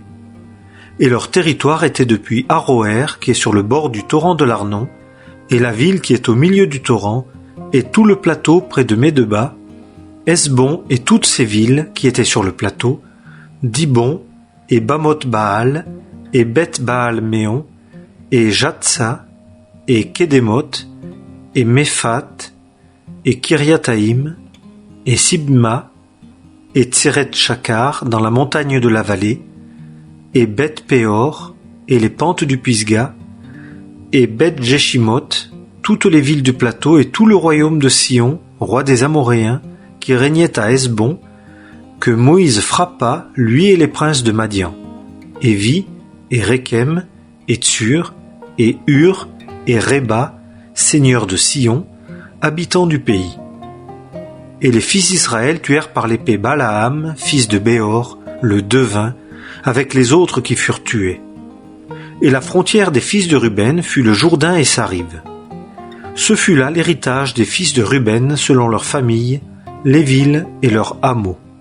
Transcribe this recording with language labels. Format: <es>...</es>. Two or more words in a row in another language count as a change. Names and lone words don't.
<fr>Et leur territoire était depuis Aroër, qui est sur le bord du torrent de l'Arnon, et la ville qui est au milieu du torrent, et tout le plateau près de Médeba, Hesbon et toutes ses villes qui étaient sur le plateau, Dibon, et Bamoth-Baal, et Beth-Baal-Méon, et Jatsa, et Kédémoth, et Méphat, et Kiriathaïm, et Sibma, et Tseret-Chakar dans la montagne de la vallée, et Beth-Péor, et les pentes du Pisga, et Beth-Jeshimoth, toutes les villes du plateau et tout le royaume de Sion, roi des Amoréens, qui régnait à Hesbon, que Moïse frappa, lui et les princes de Madian, Évi, et Rékem, et Tsur, et Hur, et Réba, seigneurs de Sion, habitants du pays. Et les fils d'Israël tuèrent par l'épée Balaam, fils de Béor, le devin, avec les autres qui furent tués. Et la frontière des fils de Ruben fut le Jourdain et sa rive. Ce fut là l'héritage des fils de Ruben selon leurs familles, les villes et leurs hameaux.</fr>